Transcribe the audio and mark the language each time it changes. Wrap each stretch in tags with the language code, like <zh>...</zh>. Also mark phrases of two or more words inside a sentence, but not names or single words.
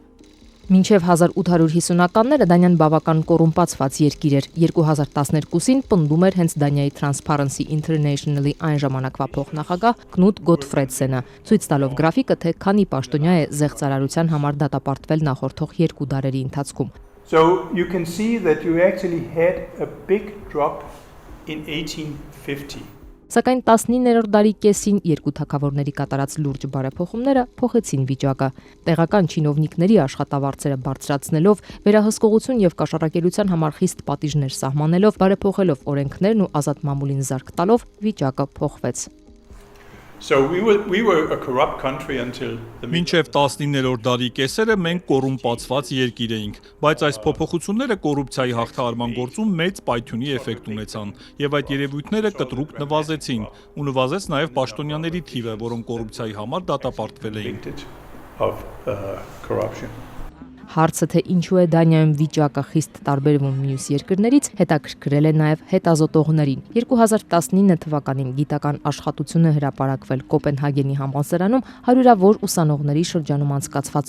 <hy>Մինչև 1850-ականները Դանիան բավական կոռումպացված երկիր էր։ 2012-ին պնդում էր հենց Դանիայի Transparency International-ի այն ժամանակվա փոխնախագահ Կնուտ Գոթֆրեդսենը, ցույց տալով գրաֆիկը, թե քանի պաշտոնյա է զեղծարարության համար դատապարտվել նախորդող 2 դարերի ընթացքում։</hy> <en>So you can see that you actually had a big drop in 1850.</en> <hy>Սակայն 19-րդ դարի կեսին երկու թագավորների կատարած լուրջ բարեփոխումները փոխեցին վիճակը։ Տեղական չինովնիկների աշխատավարձերը բարձրացնելով, վերահսկողություն եւ կաշառակերության համար խիստ պատիժներ սահմանելով, բարեփոխելով օրենքներն ու ազատ մամուլին զարկ տալով, վիճակը փոխվեց։</hy> <en>So we were a corrupt country until the</en> <hy>Մինչև 19-րդ դարի կեսերը մենք կոռումպացված երկիր էինք, բայց այս փոփոխությունները կոռուպցիայի հաղթահարման գործում մեծ պայթյունի էֆեկտ ունեցան, եւ այդ երևույթները կտրուկ նվազեցին, ու նվազեց նաեւ պաշտոնյաների թիվը, որոնք կոռուպցիայի համար դատապարտվել էին։ Հարցը, թե ինչու է Դանիայում վիճակը խիստ տարբերվում մյուս երկրներից, հետաքրքրել է նաև հետազոտողներին։ 2019 թվականին գիտական աշխատությունը հրապարակվել Կոպենհագենի համալսարանում հարյուրավոր ուսանողների շրջանում անցկացված</hy>